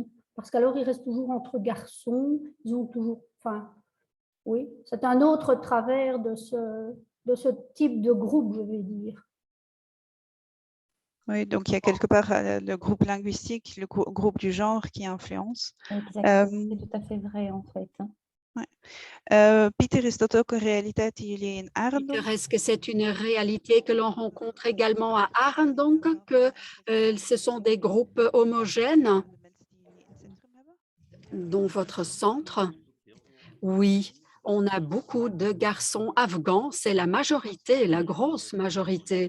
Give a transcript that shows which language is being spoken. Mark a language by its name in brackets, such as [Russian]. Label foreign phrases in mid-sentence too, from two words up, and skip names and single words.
[French] Parce qu'alors, ils restent toujours entre garçons, ils ont toujours, enfin, oui, c'est un autre travers de ce type de groupe, je vais dire. Oui, donc il y a quelque part le groupe linguistique, le groupe du genre qui influence. Exactement, c'est tout à fait vrai en fait. [Dutch] Pieter, is dat ook een realiteit die jullie in Arendonk? [French] Peter, est-ce que c'est une réalité que l'on rencontre également à Arendonk, que ce sont des groupes homogènes dans votre centre? Oui, on a beaucoup de garçons afghans, c'est la majorité, la grosse majorité.